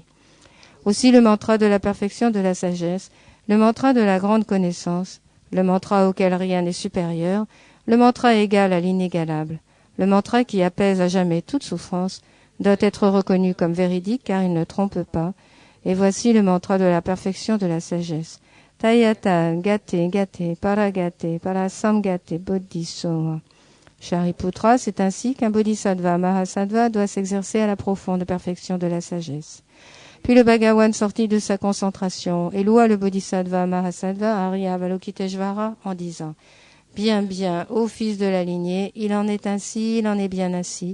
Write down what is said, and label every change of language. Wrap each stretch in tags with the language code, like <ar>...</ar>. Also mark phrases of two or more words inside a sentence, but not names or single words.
<fr>Aussi le mantra de la perfection de la sagesse, le mantra de la grande connaissance, le mantra auquel rien n'est supérieur, le mantra égal à l'inégalable, le mantra qui apaise à jamais toute souffrance, doit être reconnu comme véridique car il ne trompe pas. Et voici le mantra de la perfection de la sagesse.</fr> <sa>तद्यथा गते गते पारगते पारसंगते बोधिस्वाहा.</sa> <fr>Shariputra, c'est ainsi qu'un</fr> <sa>बोधिसत्त्व महासत्त्व</sa> <fr>doit s'exercer à la profonde perfection de la sagesse. Puis le Bhagawan sortit de sa concentration et loua le</fr> <sa>बोधिसत्त्व महासत्त्व</sa> <fr>Arya Avalokiteshvara en disant « Bien, bien, ô fils de la lignée, il en est ainsi, il en est bien ainsi.</fr>